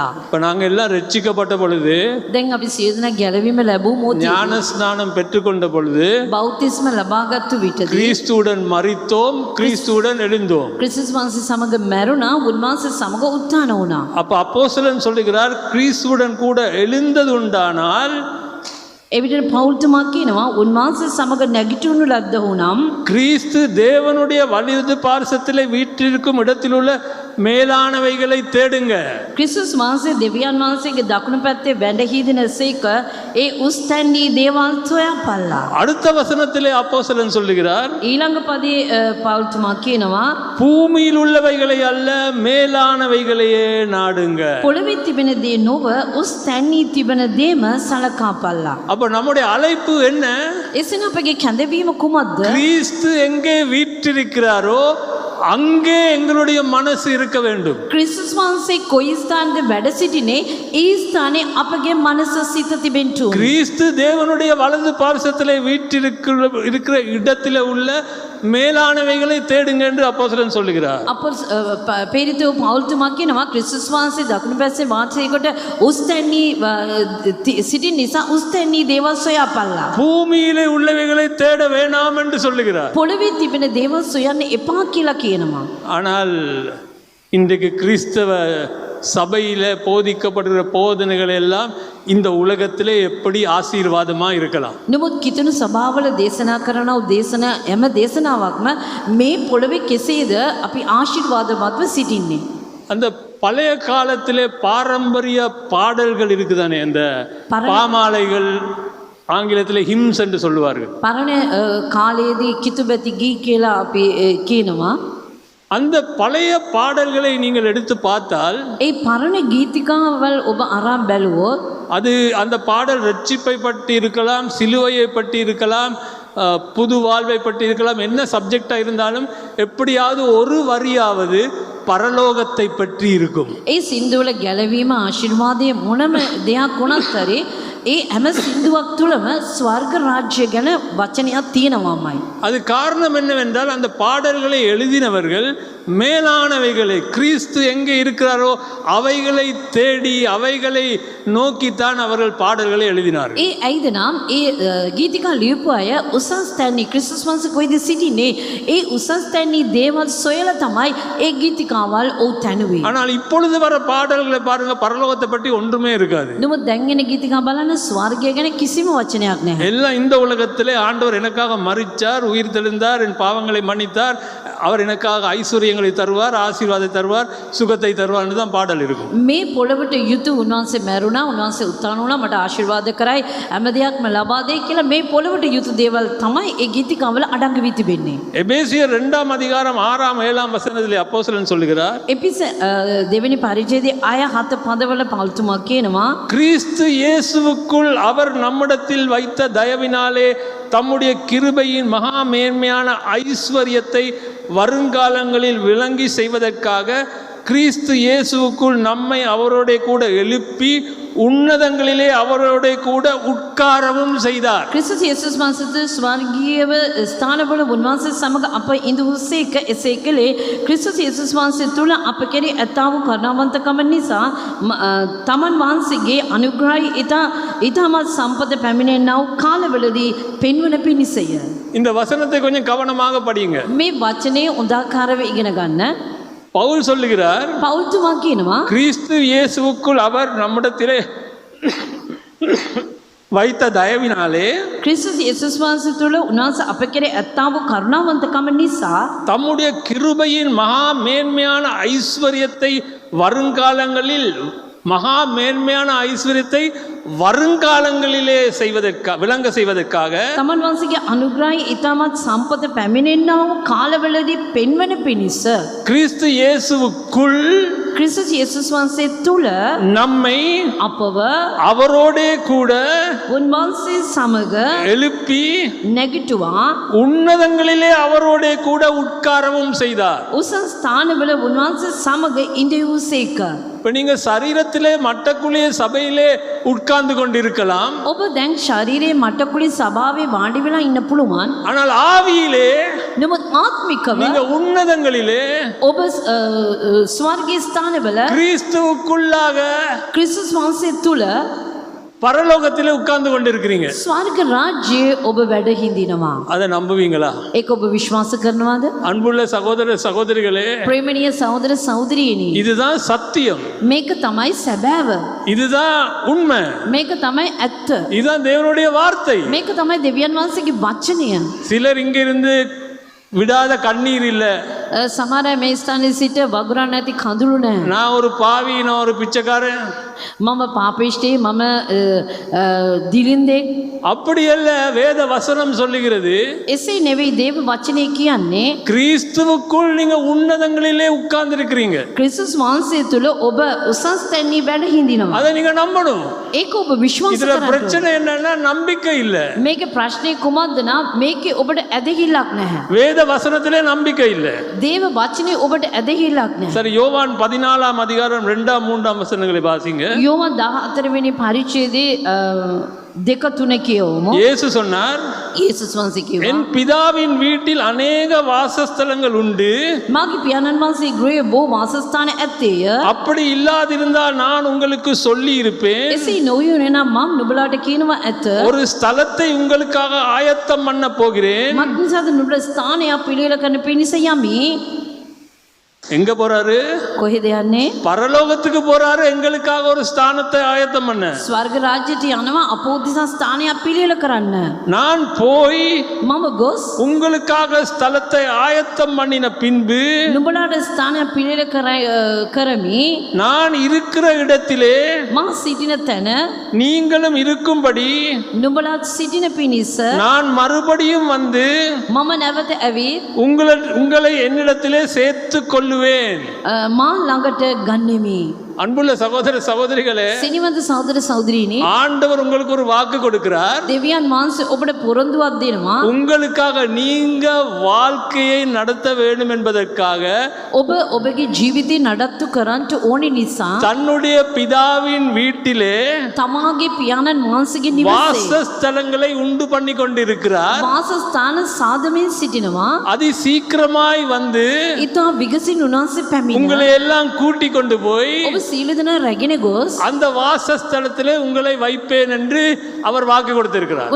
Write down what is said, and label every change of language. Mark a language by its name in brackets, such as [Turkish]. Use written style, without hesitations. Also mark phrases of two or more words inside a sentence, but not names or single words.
[Tamil] இப்போ நாங்கள் எல்லாம் ரட்சிக்கப்பட்ட பொழுது, [Sinhala] දැන් අපි සියලු දෙනා ගැලවීම ලැබූ මොහොතේ [Tamil] ஞானஸ்நானம் பெற்றுக்கொண்ட பொழுது [Sinhala] බෞතිස්ම ලබාගත්තු විටදී [Tamil] கிறிஸ்துவுடன் மரித்தோம், கிறிஸ்துவுடன் எழுந்தோம். [Sinhala] ක්‍රිස්තුස් වහන්සේ සමග මැරුණා, උන්වහන්සේ සමග උත්ථාන වුණා. [Tamil] அப்போ அப்போஸ்தலன் சொல்லுகிறார், கிறிஸ்துவுடன் கூட எழுந்தது உண்டானால் [Sinhala] එවිට පෞල්තුමා කියනවා උන්වහන්සේ සමග නැගිටවනු ලද්දහුනම් [Tamil] கிறிஸ்து தேவனுடைய வலது பார்சத்திலே வீற்றிருக்கும் இடத்தில் உள்ள மேலானவைகளை தேடுங்க. [Sinhala] ක්‍රිස්තුස් වහන්සේ දෙවියන් වහන්සේගේ දකුණු පැත්තේ වැඩ හිඳිනසේක ඒ උස් තැන්දී දේවල් සොයාපල්ලා. [Tamil] அடுத்த வசனத்திலே அப்போஸ்தலன் சொல்லுகிறார், [Sinhala] ඊළඟ පදේ පෞල්තුමා කියනවා [Tamil] பூமியில் உள்ளவைகளை அல்ல மேலானவைகளையே நாடுங்க. [Sinhala] පොළවේ තිබෙන දේ නොව උස් තැන්දී තිබෙන දේම සලකාපල්ලා. [Tamil] அப்ப நம்முடைய அழைப்பு என்ன? [Sinhala] එසේනම් අපගේ කැඳවීම කුමක්ද? [Tamil] கிறிஸ்து எங்கே வீற்றிருக்கிறாரோ அங்கே எங்களுடைய மனசு இருக்க வேண்டும். [Sinhala] ක්‍රිස්තුස් වහන්සේ කොයි ස්ථානද වැඩ සිටිනේ ඒ ස්ථානයේ අපගේ මනස සිත තිබෙන්න ඕනේ. [Tamil] கிறிஸ்து தேவனுடைய வலது பார்சத்திலே வீற்றிருக்கிற இடத்திலே உள்ள மேலானவைகளை தேடுங்க என்று அப்போஸ்தலன் சொல்லுகிறார். [Sinhala] පේරිතෝ පෞල්තුමා කියනවා ක්‍රිස්තුස් වහන්සේ දකුණු පැත්තේ වාසය කොට උස් තැන්දී සිටින නිසා උස් තැන්දී දේවල් සොයාපල්ලා. [Tamil] பூமியிலே உள்ளவைகளை தேட வேண்டாம் என்று சொல்லுகிறார். [Sinhala] පොළවේ තිබෙන දේවල් සොයන්න එපා කියලා කියනවා. [Tamil] ஆனால் இன்றைக்கு கிறிஸ்தவ சபையில போதிக்கப்படுகிற போதனைகள் எல்லாம் இந்த உலகத்திலே எப்படி ஆசீர்வாதமா இருக்கலாம்? [Sinhala] නමුත් කිතුණු සභාවල දේශනා කරන දේශනා හැම දේශනාවක්ම මේ පොළවේ කෙසේද අපි ආශිර්වාදවත්ව සිටින්නේ? [Tamil] அந்த பழைய காலத்திலே பாரம்பரிய பாடல்கள் இருக்குதானே, அந்த பாமாலைகள், ஆங்கிலத்திலே ஹிம்ஸ் என்று சொல்லுவார்கள். [Sinhala] පරණ කාලයේදී කිතුබැති ගී කියලා අපි කියනවා. [Tamil] அந்த பழைய பாடல்களை நீங்கள் எடுத்து பார்த்தால் [Sinhala] ඒ පරණ ගීතිකාවල් ඔබ අරන් බැලුවොත් [Tamil] அது அந்த பாடல் ரட்சிப்பை பற்றி இருக்கலாம், சிலுவையை பற்றி இருக்கலாம், புது வாழ்வை பற்றி இருக்கலாம். என்ன சப்ஜெக்டாக இருந்தாலும் எப்படியாவது ஒரு வரியாவது பரலோகத்தை பற்றி இருக்கும். [Sinhala] ඒ සින්දුවල ගැලවීම ආශිර්වාදයේ මොනම දෙයක් වුණත් හරි ඒ හැම සින්දුවක් තුළම ස්වර්ග රාජ්‍ය ගැන වචනයක් තියෙනවාමයි. [Tamil] அது காரணம் என்னவென்றால் அந்த பாடல்களை எழுதினவர்கள் மேலானவைகளை, கிறிஸ்து எங்கே இருக்கிறாரோ அவைகளை தேடி அவைகளை நோக்கித்தான் அவர்கள் பாடல்களை எழுதினார்கள். [Sinhala] ඒ ඇයිද නම් ඒ ගීතිකා ලියපු අය උසස් තැනි ක්‍රිස්තුස් වහන්සේ කොයිද සිටින්නේ ඒ උසස් තැනි දේවල් සොයලා තමයි ඒ ගීතිකාවල් ඔව් තැනුවේ. [Tamil] ஆனால் இப்பொழுது வர பாடல்களை பாருங்க, பரலோகத்தை பற்றி ஒன்றுமே இருக்காது. [Sinhala] නමුත් දැන් එන ගීතිකා බලන්න ස්වර්ගය ගැන කිසිම වචනයක් නැහැ. [Tamil] எல்லாம் இந்த உலகத்திலே ஆண்டவர் எனக்காக மரித்தார், உயிர் தெழுந்தார், என் பாவங்களை மன்னித்தார், அவர் எனக்காக ஐஸ்வர்யங்களை தருவார், ஆசீர்வாதத்தை தருவார், சுகத்தை தருவார்னு தான் பாடல் இருக்கும். [Sinhala] මේ පොළවට යුතු උන්වහන්සේ මැරුණා, උන්වහන්සේ උත්ථාන වුණා, මට ආශිර්වාද කරයි, හැම දෙයක්ම ලබා දෙයි කියලා මේ පොළවට යුතු දේවල් තමයි ඒ ගීතිකාවල අඩංගු වී තිබෙන්නේ. [Tamil] எபேசியர் 2 அதிகாரம் 6 7 வசனத்திலே அப்போஸ்தலன் சொல்லுகிறார், [Sinhala] එපිස දෙවෙනි පරිච්ඡේදයේ ආය 7 පදවල පෞල්තුමා කියනවා [Tamil] கிறிஸ்து இயேசுவுக்குள் அவர் நம்மிடத்தில் வைத்த தயவினாலே தம்முடைய கிருபையின் மகா மேன்மையான ஐஸ்வர்யத்தை வருங்காலங்களில் விளங்கி செய்வதற்காக கிறிஸ்து இயேசுவுக்குள் நம்மை அவரோட கூட எழுப்பி உன்னதங்களிலே அவரோட கூட உட்காரவும் செய்தார். [Sinhala] ක්‍රිස්තුස් යේසුස් වහන්සේ ස්වර්ගීය ස්ථානවල උන්වහන්සේ සමග අප ඉඳුසේක එසේ කළේ ක්‍රිස්තුස් යේසුස් වහන්සේ තුල අප කෙරෙහි ඇතා වූ කරුණාවන්තකම නිසා තමන් වහන්සේගේ අනුග්‍රහය ඊටමත් සම්පත පැමිණෙනා වූ කාලවලදී පෙන්වන පිණිසය. [Tamil] இந்த வசனத்தை கொஞ்சம் கவனமாக படியுங்க. [Sinhala] මේ වචනේ උදාකාරව ඉගෙන ගන්න. [Tamil] பவுல் சொல்லுகிறார், [Sinhala] පෞල්තුමා කියනවා [Tamil] கிறிஸ்து இயேசுவுக்குள் அவர் நம்மிடத்திலே வைத்த தயவினாலே [Sinhala] ක්‍රිස්තුස් යේසුස් වහන්සේ තුල උන්වහන්සේ අප කෙරෙහි ඇතා වූ කරුණාවන්තකම නිසා [Tamil] தம்முடைய கிருபையின் மகா மேன்மையான ஐஸ்வர்யத்தை வருங்காலங்களில், மகா மேன்மையான ஐஸ்வர்யத்தை வருங்காலங்களிலே விளங்க செய்வதற்காக [Sinhala] තමන් වහන්සේගේ අනුග්‍රහය ඊටමත් සම්පත පැමිණෙනා වූ කාලවලදී පෙන්වන පිණිස [Tamil] கிறிஸ்து இயேசுவுக்குள் [Sinhala] ක්‍රිස්තුස් යේසුස් වහන්සේ තුල [Tamil] நம்மை [Sinhala] අපව [Tamil] அவரோட கூட [Sinhala] උන්වහන්සේ සමග [Tamil] எழுப்பி [Sinhala] නැගිටුවා, [Tamil] உன்னதங்களிலே அவரோட கூட உட்காரவும் செய்தார். [Sinhala] උසස් ස්ථානවල උන්වහන්සේ සමග ඉඳිවූසේක. [Tamil] இப்ப நீங்க சரீரத்திலே மட்டக்குழிய சபையிலே உட்கார்ந்து கொண்டிருக்கலாம். [Sinhala] ඔබ දැන් ශරීරයේ මට්ටකුලේ සභාවේ වාඩි වෙලා ඉන්න පුළුවන්. [Tamil] ஆனால் ஆவியிலே [Sinhala] නමුත් ආත්මිකව [Tamil] நீங்க உன்னதங்களிலே [Sinhala] ඔබ ස්වර්ගීය ස්ථානවල [Tamil] கிறிஸ்துவுக்குள்ளாக [Sinhala] ක්‍රිස්තුස් වහන්සේ තුල [Tamil] பரலோகத்திலே உட்கார்ந்து கொண்டிருக்கிறீங்க. [Sinhala] ස්වර්ග රාජ්‍යයේ ඔබ වැඩ හිඳිනවා. [Tamil] அதை நம்புவீங்களா? [Sinhala] ඒක ඔබ විශ්වාස කරනවද? [Tamil] அன்புள்ள சகோதர சகோதரிகளே, [Sinhala] ප්‍රේමණීය සහෝදර සහෝදරියනි, [Tamil] இதுதான் சத்தியம், [Sinhala] මේක තමයි සැබෑව, [Tamil] இதுதான் உண்மை, [Sinhala] මේක තමයි ඇත්ත, [Tamil] இதுதான் தேவனுடைய வார்த்தை. [Sinhala] මේක තමයි දෙවියන් වහන්සේගේ වචනය. [Tamil] சிலர் இங்கிருந்து விடாத கண்ணீர் இல்ல, [Sinhala] සමහර අය මේ ස්ථානයේ සිට වගුරන් නැති කඳුළු නැහැ. [Tamil] நான் ஒரு பாவி, நான் ஒரு பிச்சைக்காரன், [Sinhala] මම පාපිෂ්ඨේ, මම දිලින්දෙක්. [Tamil] அப்படி அல்ல. வேத வசனம் சொல்லுகிறது, [Sinhala] එසේ නෙවෙයි දේව වචනේ කියන්නේ. [Tamil] கிறிஸ்துவுக்குள் நீங்க உன்னதங்களிலே உட்கார்ந்து இருக்கிறீங்க. [Sinhala] ක්‍රිස්තුස් වහන්සේ තුල ඔබ උසස් තැන්හි වැඩ හිඳිනවා. [Tamil] அதை நீங்க நம்பணும். [Sinhala] ඒක ඔබ විශ්වාස [Tamil] இதுல [Sinhala] කරන්න. [Tamil] பிரச்சனை என்னன்னா நம்பிக்கை இல்ல. [Sinhala] මේකේ ප්‍රශ්නේ කුමක්ද නම් මේකේ ඔබට ඇදහිල්ලක් නැහැ. [Tamil] வேத வசனத்திலே நம்பிக்கை இல்ல. [Sinhala] දේව වචනේ ඔබට ඇදහිල්ලක් නැහැ. [Tamil] சரி, யோவான் 14 அதிகாரம் 2-3 வசனங்களை வாசிங்க. [Sinhala] යෝවාන් 14 වෙනි පරිච්ඡේදයේ 2-3 කියවමු. [Tamil] இயேசு சொன்னார், [Sinhala] යේසුස් වහන්සේ කිව්වා, [Tamil] என் பிதாவின் வீட்டில் அநேக வாசஸ்தலங்கள் உண்டு, [Sinhala] මාගේ පියාණන් වහන්සේ ගෘහයේ බොහෝ වාසස්ථාන ඇත්තේය. [Tamil] அப்படி இல்லாதிருந்தால் நான் உங்களுக்கு சொல்லி இருப்பேன். [Sinhala] එසේ නොවුනේ නම් මම නුඹලාට කියනවා ඇත. [Tamil] ஒரு ஸ்தலத்தை உங்களுக்காக ஆயத்தம் பண்ண போகிறேன். [Sinhala] මක්නිසාද නුඹලා ස්ථානයක් පිළියෙල කරන්න පිණිස යමි. [Tamil] எங்க போறாரு? [Sinhala] කොහෙද යන්නේ? [Tamil] பரலோகத்துக்கு போறாரு, எங்களுக்காக ஒரு ஸ்தானத்தை ஆயத்தம் பண்ண. [Sinhala] ස්වර්ග රාජ්‍යයට යනවා අපෝදිසා ස්ථානයක් පිළියෙල කරන්න. [Tamil] நான் போய் [Sinhala] මම ගොස් [Tamil] உங்களுக்காக ஸ்தலத்தை ஆயத்தம் பண்ணின பின்பு [Sinhala] නුඹලාට ස්ථානයක් පිළියෙල කරමි. [Tamil] நான் இருக்கிற இடத்திலே [Sinhala] මා සිටින තැන [Tamil] நீங்களும் இருக்கும்படி [Sinhala] නුඹලාත් සිටින පිණිස [Tamil] நான் மறுபடியும் வந்து [Sinhala] මම නැවත ඇවිත් [Tamil] உங்களை என்னிடத்திலே சேர்த்துக் கொள்ளுவேன். [Sinhala] මා ළඟට ගන්නෙමි. [Tamil] அன்புள்ள சகோதர சகோதரிகளே, [Sinhala] සිනිවන්ත සහෝදර සහෝදරීනි, [Tamil] ஆண்டவர் உங்களுக்கு ஒரு வாக்கு கொடுக்கிறார். [Sinhala] දෙවියන් වහන්සේ ඔබට පොරොන්දුවක් දෙනවා. [Tamil] உங்களுக்காக நீங்க வாழ்க்கையை நடத்த வேண்டும் என்பதற்காக [Sinhala] ඔබ ඔබගේ ජීවිතේ නඩත්තු කරන්ට ඕනි නිසා [Tamil] தன்னுடைய பிதாவின் வீட்டிலே [Sinhala] තමාගේ පියාණන් වහන්සේගේ නිවසේ [Tamil] வாசஸ்தலங்களை உண்டு பண்ணி கொண்டிருக்கிறார். [Sinhala] වාසස්ථාන සාදමින් සිටිනවා. [Tamil] அதி சீக்கிரமாய் வந்து [Sinhala] ඊට විගසින් උන්වහන්සේ පැමිණ [Tamil] உங்களை எல்லாம் கூட்டி கொண்டு போய் [Sinhala] ඔබ සීල දෙනා රැගෙන ගොස් [Tamil] அந்த வாசஸ்தலத்திலே உங்களை வைப்பேன் என்று அவர் வாக்கு கொடுத்திருக்கிறார்.